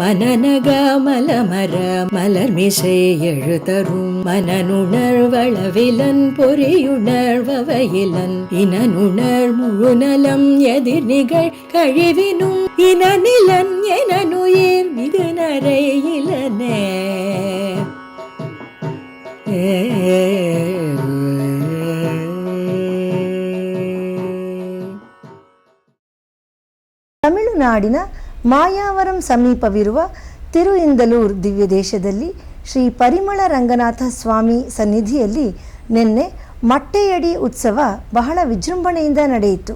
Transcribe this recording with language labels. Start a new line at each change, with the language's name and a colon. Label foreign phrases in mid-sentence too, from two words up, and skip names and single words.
Tamil: மனநக மலமர மலர்மிசை எழுதரும் மனனுணர்வளவிலன் பொறியுணர்வவையிலன் இனனுணர் முழுநலம் எதிர் நிகழ் கழிவினும் இனநிலன் எனனுயிர் மிகு நரையிலனே.
Kannada: ತಮಿಳುನಾಡಿನ ಮಾಯಾವರಂ ಸಮೀಪವಿರುವ ತಿರುಇಂದಲೂರ್ ದಿವ್ಯ ದೇಶದಲ್ಲಿ ಶ್ರೀ ಪರಿಮಳ ರಂಗನಾಥ ಸ್ವಾಮಿ ಸನ್ನಿಧಿಯಲ್ಲಿ ನಿನ್ನೆ ಮಟ್ಟೆಯಡಿ ಉತ್ಸವ ಬಹಳ ವಿಜೃಂಭಣೆಯಿಂದ ನಡೆಯಿತು.